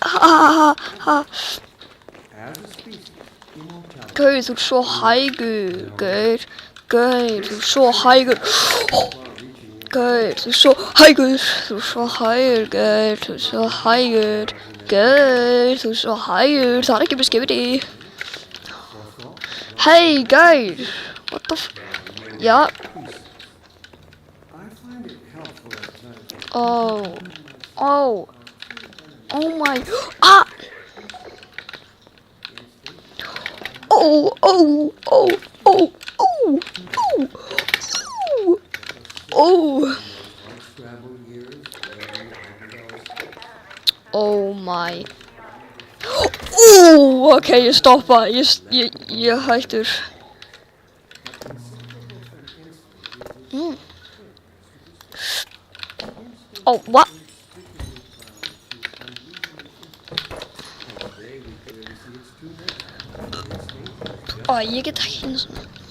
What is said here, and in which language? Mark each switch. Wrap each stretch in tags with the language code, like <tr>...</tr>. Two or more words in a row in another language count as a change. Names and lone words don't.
<is>Gaur, þú ert svo hægur, Gaur. Gaur, þú ert svo hægur. Gaur, þú ert svo hægur. Þú ert svo hægur, Gaur. Þú ert svo hægur. Gaur, þú ert svo hægur. Það er ekki beskipti. Hey, Gaur.</is> <en>What the f... Já. Oh my... Oh my...</en> <is>Ok, ég stoppa. Ég hættur.</is> <en>What?</en> <is>Ég get ekki einu svona.</is>